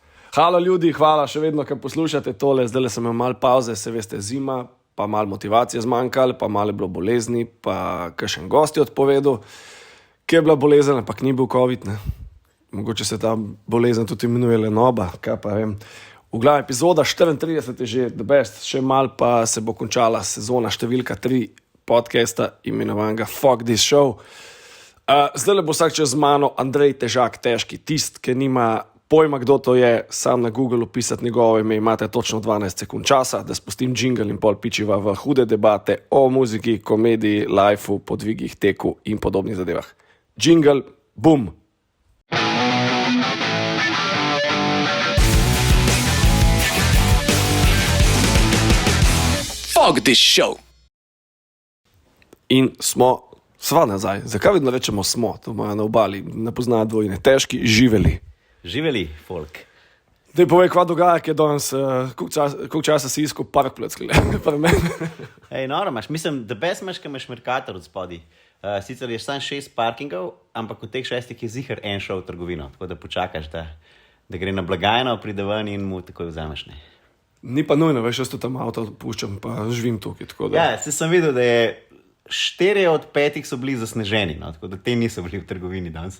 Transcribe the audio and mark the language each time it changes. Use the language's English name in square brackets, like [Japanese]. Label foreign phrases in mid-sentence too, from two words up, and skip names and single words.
[Slovenian] Hvala ljudi, hvala še vedno, ker poslušate tole. Zdaj sem imel malo pauze, se veste, zima, pa malo motivacije zmanjkalo, pa malo je bilo bolezni, pa kakšen gost je odpovedal, ki je bila bolezen, ampak ni bil COVID, ne. Mogoče se ta bolezen tudi imenuje lenoba, kaj pa vem. V glavi epizoda 34 je že [English] the best, [Slovenian] še malo pa se bo končala sezona številka 3 podcasta imenovanega Fuck This Show. Zdaj le bo vsak čas z mano Andrej Težak, težki, tist, ki nima pojma, kdo to je, sam na Google pisati njegovo ime, imate točno 12 sekund časa, da spustim jingle in pol pičiva v hude debate o muziki, komediji, lifeu, podvigih, teku in podobnih zadevah. Jingle, bum! Fuck This Show! In smo sva nazaj. Zakaj vedno rečemo smo? To imajo na obali, ne poznajo dvojine. Težki, živeli. Živeli, folk. Daj povej, kva dogaja, ki je danes, koliko časa si iskal parkplac, Ej, noro imaš, mislim, [English] the best [Slovenian] imaš, ki imaš Mercator od spodaj. Sicer je samo 6 parkingov, ampak v teh 6 je ziher en šel v trgovino, tako da počakaš, da gre na blagajno, pride ven in mu takoj vzameš, ne. Ni pa nujno, veš, jaz to tam avto puščam, pa živim tukaj, tako da... Ja, sem videl, da je 4 od 5 so bili zasneženi, no, tako da te niso bili v trgovini danes.